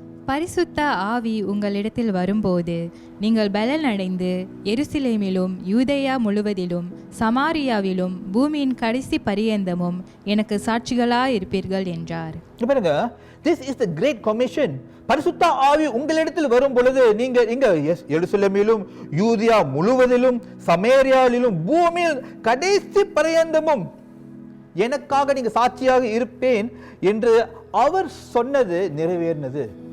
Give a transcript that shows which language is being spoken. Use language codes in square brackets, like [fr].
[ta] பரிசுத்த ஆவி உங்களிடத்தில் வரும்போது நீங்கள் பலன் அடைந்து எருசலேமிலும் யூதேயா முழுவதிலும் சமாரியாவிலும் பூமியின் கடைசி பரியந்தமும் எனக்கு சாட்சிகளாயிருப்பீர்கள் என்றார். பாருங்க, [en] this is the great commission. [ta] பரிசுத்த ஆவி உங்களிடத்தில் வரும் பொழுது நீங்க இங்க எருசலேமிலும் யூதேயா முழுவதிலும் சமாரியாவிலும் பூமியில் கடைசி பரியந்தமும் எனக்காக நீங்க சாட்சியாக இருப்பேன் என்று அவர் சொன்னது நிறைவேறினது.